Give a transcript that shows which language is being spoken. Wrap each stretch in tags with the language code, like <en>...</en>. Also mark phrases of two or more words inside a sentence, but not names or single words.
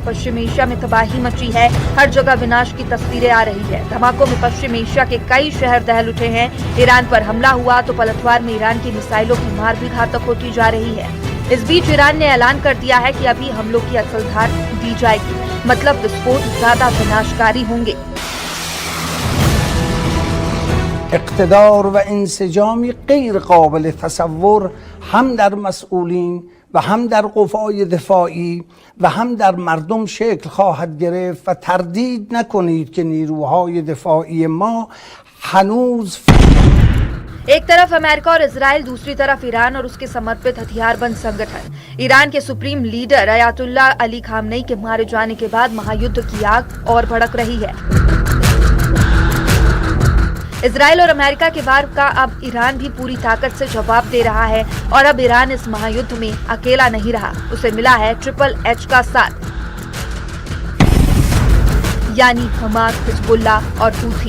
<hi>पश्चिम एशिया में तबाही मची है, हर जगह विनाश की तस्वीरें आ रही है। धमाकों में पश्चिम एशिया के कई शहर दहल उठे हैं। ईरान पर हमला हुआ तो पलटवार में ईरान की मिसाइलों की मार भी घातक होती जा रही है। इस बीच ईरान ने ऐलान कर दिया है कि अभी हमलों की असल धार दी जाएगी, मतलब विस्फोट ज्यादा विनाशकारी होंगे।</hi> <fa>اقتدار و انسجامی غیر قابل تصور هم در مسئولین و هم در قوای دفاعی و هم در مردم شکل خواهد گرفت و تردید نکنید که نیروهای دفاعی ما هنوز</fa> <hi>एक तरफ अमेरिका और इजराइल, दूसरी तरफ ईरान और उसके समर्पित हथियारबंद संगठन। ईरान के सुप्रीम लीडर अयातुल्ला अली खामनेई के मारे जाने के बाद महायुद्ध की आग और भड़क रही है। इजराइल और अमेरिका के वार का अब ईरान भी पूरी ताकत से जवाब दे रहा है और अब ईरान इस महायुद्ध में अकेला नहीं रहा, उसे मिला है</hi> <en>triple H</en> <hi>का साथ, यानी हमास, हिजबुल्ला और हूथी।</hi>